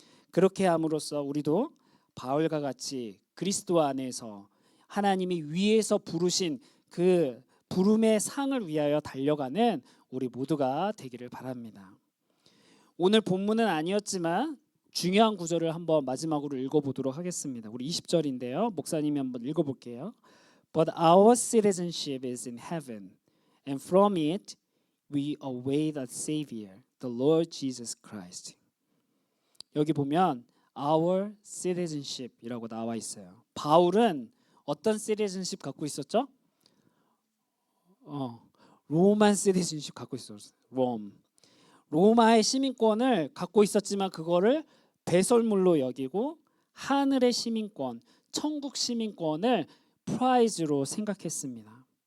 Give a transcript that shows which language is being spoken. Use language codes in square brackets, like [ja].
[ko] 그렇게 함으로써 우리도 바울과 같이 그리스도 안에서 하나님이 위에서 부르신 그 부름의 상을 위하여 달려가는 우리 모두가 되기를 바랍니다. 오늘 본문은 아니었지만 중요한 구절을 한번 마지막으로 읽어보도록 하겠습니다. 우리 20절인데요. 목사님이 한번 읽어볼게요. [en] But our citizenship is in heaven, and from it we await a Savior, the Lord Jesus Christ. [ko] 여기 보면 [en] our citizenship [ko] 이라고 나와 있어요. 바울은 어떤 citizenship 갖고 있었죠? 로만 citizenship 갖고 있었어요. 로마의 시민권을 갖고 있었지만 그거를 배설물로 여기고 하늘의 시민권, 천국 시민권을 프라이즈로 생각했습니다.